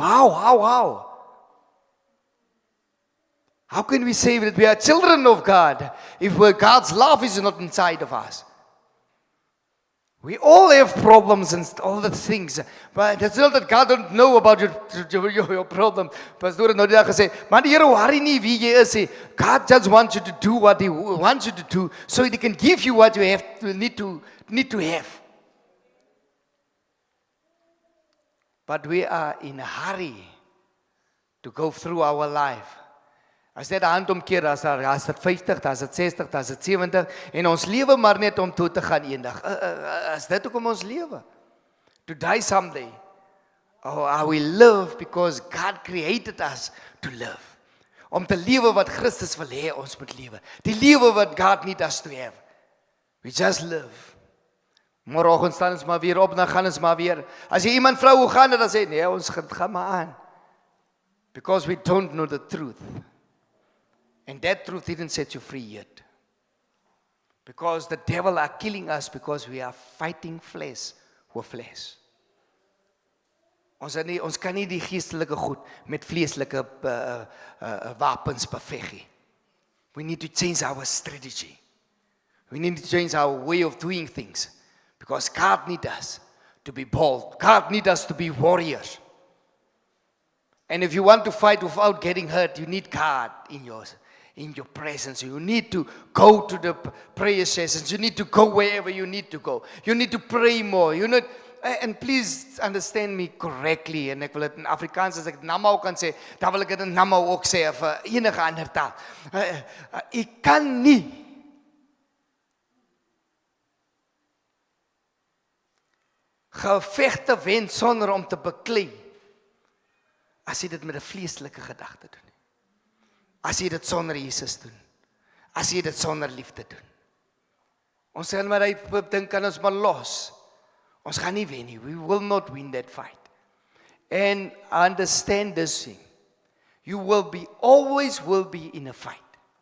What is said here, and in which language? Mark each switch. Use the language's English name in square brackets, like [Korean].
[English] How? How can we say that we are children of God if God's love is not inside of us? We all have problems and all the things, but it's not that God don't know about your problem. [Afrikaans] Pastor het nou die dag gesê, maar die Here worry nie wie jy is nie. [English] God just wants you to do what He wants you to do, so He can give you what you need to have. But we are in a hurry to go through our life. [Afrikaans] As dit hand omkeer, as dit 50, as dit 60, as dit 70, en ons lewe maar net om toe te gaan eendag. Is dit hoekom ons lewe? [English] To die someday. Or we live because God created us to live. [Afrikaans] Om te lewe wat Christus wil hê ons moet lewe. Die lewe wat God [English] need us to have. We just live. [Afrikaans] Môreoggend staan ons maar weer op, dan gaan ons maar weer. As jy iemand vra hoe gaan dit, dan sê nee, ons gaan maar aan. [English] Because we don't know the truth. And that truth didn't set you free yet. Because the devil are killing us because we are fighting flesh with flesh. [Afrikaans] Ons kan nie die geestelike goed met vleeslike wapens beveg nie. [English] We need to change our strategy. We need to change our way of doing things. Because God needs us to be bold. God needs us to be warriors. And if you want to fight without getting hurt, you need God in your presence. You need to go to the prayer sessions. You need to go wherever you need to go. You need to pray more. And please understand me correctly. [Afrikaans] En ek wil dit in Afrikaans, as ek namau kan sê, dan wil ek dit in namau ook sê, of enige ander taal. Ek kan nie gevegte wen sonder om te beklei, as jy dit met 'n vleeslike gedagte doen. As jy dit sonder Jesus doen. As jy dit sonder liefde doen. Ons sê maar hy dink kan ons maar los. Ons gaan nie wen nie. [English] We will not win that fight. And understand this thing. You always will be in a fight.